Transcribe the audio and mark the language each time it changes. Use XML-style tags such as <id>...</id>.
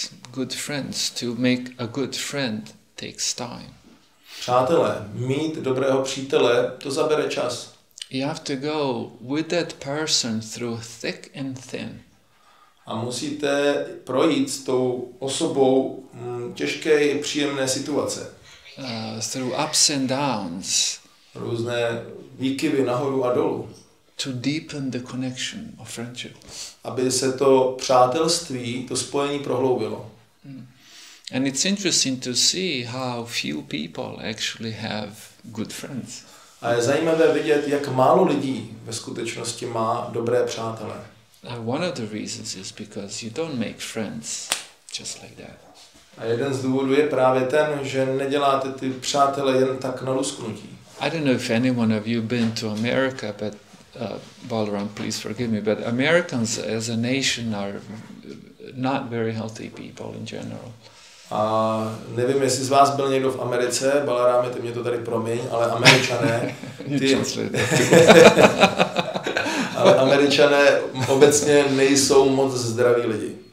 <en>Good friends, to make a good friend takes time.</en> <cs>Přátelé, mít dobrého přítele, to zabere čas.</cs> <en>You have to go with that person through thick and thin.</en> <cs>A musíte projít s tou osobou těžké i příjemné situace.</cs> <en>Through ups and downs.</en> <cs>Různé výkyvy nahoru a dolů.</cs> <en>To deepen the connection of friendship.</en> <cs>Aby se to přátelství, to spojení prohloubilo.</cs> <en>And it's interesting to see how few people actually have good friends.</en> <cs>A je zajímavé vidět, jak málo lidí ve skutečnosti má dobré přátele.</cs> <en>One of the reasons is because you don't make friends just like that.</en> <cs>A jeden z důvodů je právě ten, že neděláte ty přátele jen tak na lusknutí.</cs> <en>I don't know if anyone of you been to America, but Balaram, please forgive me, but Americans as a nation are not very healthy people in general.</en> <cs>A nevím, jestli z vás byl někdo v Americe, Balaráme, ty mě to tady promiň, ale Američané, ale Američané obecně nejsou moc zdraví lidi.</cs>